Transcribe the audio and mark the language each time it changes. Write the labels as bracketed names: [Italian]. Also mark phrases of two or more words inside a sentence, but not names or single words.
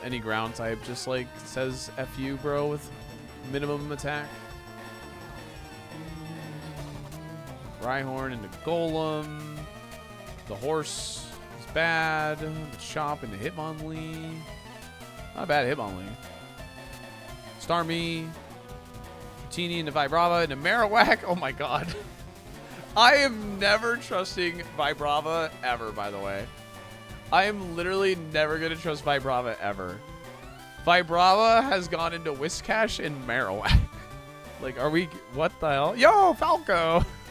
[English] Any ground type just, like, says F you, bro, with minimum attack. Rhyhorn into Golem. The horse is bad. The chop into Hitmonlee. Not a bad Hitmonlee. Starmie. Dratini into Vibrava into Marowak. Oh my god. I am never trusting Vibrava ever, by the way. I am literally never going to trust Vibrava ever. Vibrava has gone into Whiscash and Marowak. Like, are we... What the hell? Yo, Falco!